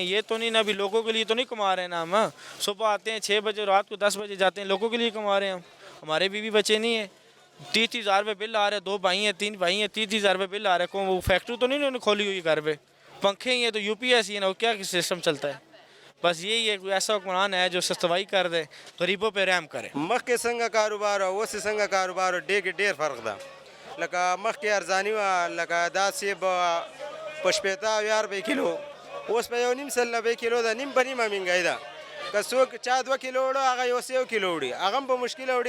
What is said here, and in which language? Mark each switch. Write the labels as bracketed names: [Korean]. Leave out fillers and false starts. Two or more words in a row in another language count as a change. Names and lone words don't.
[Urdu] یہ تو نہیں نا, ابھی لوگوں کے لیے تو نہیں کما رہے ہیں نا ہم. صبح آتے ہیں 6 بجے, رات کو 10 بجے جاتے ہیں, لوگوں کے لیے کما رہے ہیں ہم. ہمارے بیوی بچے نہیں ہیں, 30,000 روپے بل آ رہے ہیں, 2 بھائی ہیں 3 بھائی ہیں, 30,000 روپے بل آ رہے ہیں. وہ فیکٹری تو نہیں انہوں نے کھولی ہوئی گھر پہ, پنکھے ہی ہیں تو یو پی ایس ہی ہے نا, وہ کیا سسٹم چلتا ہے. بس یہی ہے, کوئی ایسا حکمران ہے جو سستوائی کر دے, غریبوں پہ رحم کرے. [Pashto] مخکې څنګه کاروبار او اوس څنګه کاروبار ډېر فرق ده. لکه مخکې ارزاني وه, لکه دا سیب په 80 روپۍ کیلو, اوس په 1.5 کیلو ده, نیم په نیمه مهنګایي ده. که څوک چا 2 کیلو وړو هغه یو 1 کیلو وړي, هغه هم په مشکله وړي.